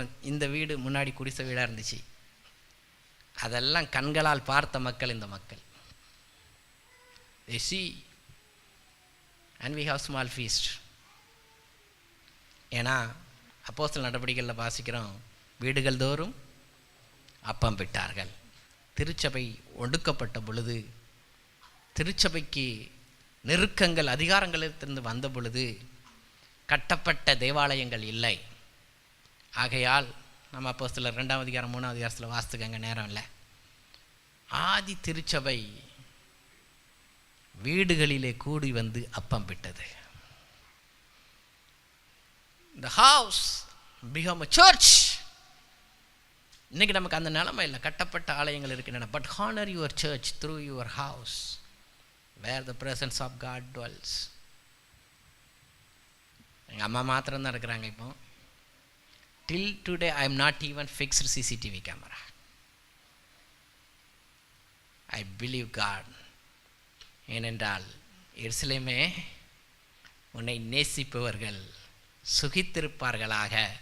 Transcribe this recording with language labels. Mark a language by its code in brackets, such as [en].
[ta] இந்த வீடு முன்னாடி குடிசை வீடாக இருந்துச்சு. அதெல்லாம் கண்களால் பார்த்த மக்கள் இந்த மக்கள். [en] They see and we have small feast. [ta] ஏன்னா அப்போஸ்தலர் நடவடிக்கைகளில் வாசிக்கிறோம், வீடுகள் தோறும் அப்பம் விட்டார்கள். திருச்சபை ஒடுக்கப்பட்ட பொழுது, திருச்சபைக்கு நெருக்கங்கள் அதிகாரங்களிலிருந்து வந்த பொழுது கட்டப்பட்ட தேவாலயங்கள் இல்லை. ஆகையால் நம்ம அப்போஸ்தலர் 2ஆம் அதிகாரம் 3ஆம் அதிகாரத்தில் வாசித்துக்கங்க, நேரம் இல்லை. ஆதி திருச்சபை வீடுகளிலே கூடி வந்து அப்பம் விட்டது. [en] The house became a church. [ta] இன்னைக்கு நமக்கு அந்த நிலைமை இல்லை, கட்டப்பட்ட ஆலயங்கள் இருக்கின்றன. [en] But honor your church through your house where the presence of God dwells. [ta] எங்கள் அம்மா மாத்திரம்தான் இருக்கிறாங்க. இப்போ [en] till today I am not even fixed CCTV camera. I believe God. [ta] ஏனென்றால் எருசலேமே, உன்னை நேசிப்பவர்கள் சுகித்திருப்பார்களாக.